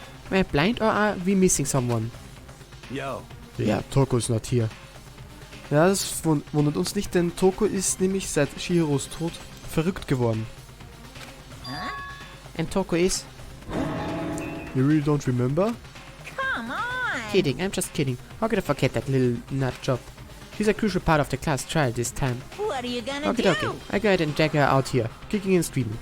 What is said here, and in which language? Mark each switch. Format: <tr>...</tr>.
<en>We're blind or are we missing someone? Yo. Ja, Toko ist not here.</en> <de>Ja, das wundert uns nicht, denn Toko ist nämlich seit Chihiros Tod verrückt geworden.</de> <en>And Toko is... You really don't remember? Come on! Kidding, I'm just kidding. How could I forget that little nut job? She's a crucial part of the class trial this time. What are you gonna Okay, do? okay. I go ahead and drag her out here, kicking and screaming.</en>